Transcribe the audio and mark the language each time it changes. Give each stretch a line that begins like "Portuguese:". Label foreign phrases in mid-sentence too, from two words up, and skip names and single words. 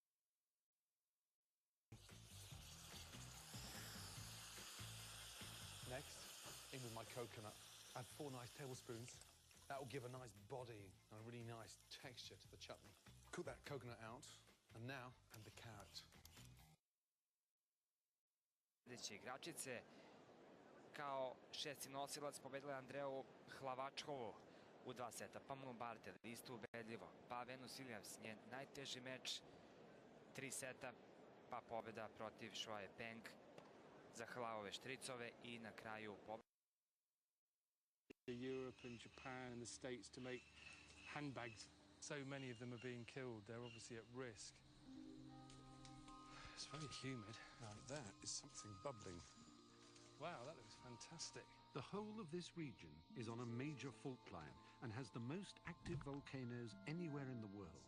English: Next, in with my coconut. Add 4 nice tablespoons. That will give a nice body and a really nice texture to the chutney. Cook that coconut out, and now add the carrot.
Serbian: Sljedeće igračice, kao šesti nosilac pobedila Andreju Hlavačkovu u 2 seta, pa Moon Barter isto ubedljivo, pa Venus Williams, njen najteži meč, 3 seta, pa pobeda protiv Shuai Peng za Hlavove Štricove i na kraju pobeda.
English: Europe and Japan and the States to make handbags. So many of them are being killed. They're obviously at risk. It's very humid. That is something bubbling. Wow, that looks fantastic. The whole of this region is on a major fault line and has the most active volcanoes anywhere in the world.